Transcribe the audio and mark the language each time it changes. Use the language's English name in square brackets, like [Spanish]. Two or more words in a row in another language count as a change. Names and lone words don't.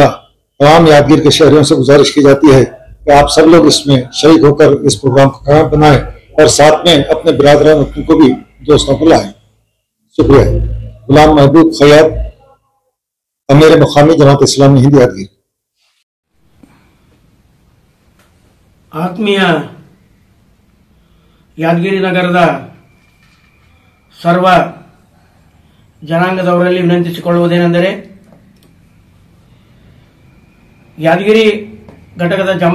[Urdu] تمام یادگیر کے شہریوں سے گزارش کی جاتی ہے کہ آپ سب لوگ اس میں شریک ہو کر اس پروگرام کو قائم بنائیں اور ساتھ میں اپنے برادران کو بھی دوستوں کو لائیں. शुक्रिया। غلام محبوب خیاط، امیر مقامی جماعت اسلامی ہند یادگیر. [Kannada] ಆತ್ಮೀಯ ಯಾದಗಿರಿ ನಗರದ ಸರ್ವ ಜನಾಂಗದವರಲ್ಲಿ ವಿನಂತಿಸಿಕೊಳ್ಳುವುದೇನೆಂದರೆ ಯಾದಗಿರಿ ಘಟಕದ